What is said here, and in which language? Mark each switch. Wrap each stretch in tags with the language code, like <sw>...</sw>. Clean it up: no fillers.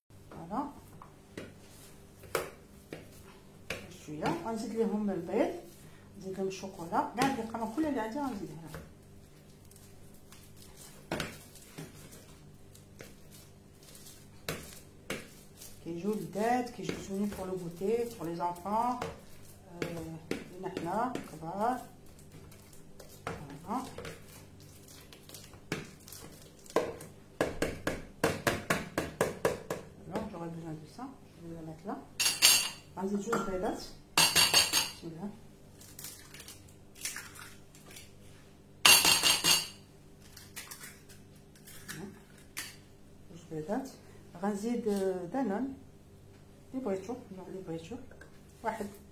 <ar>فوالا شويه غنزيد ليهم البيض، نزيد لهم الشوكولا، كاع هاد القمع كلها اللي عندي غنزيدها. كيجيو لذات، كيجيو زوينين</ar> <fr>بور لو غوتي بور لي زانفون</fr> <ar>لينا حنا كبار.</ar> <fr>فوالا j'aurais besoin de ça. Je vais la mettre là.</fr> <ar>غنزيد جوج بيضات، بسم الله. جوج بيضات، غنزيد دانون اللي بغيتو، النوع اللي بغيتو، واحد.</ar>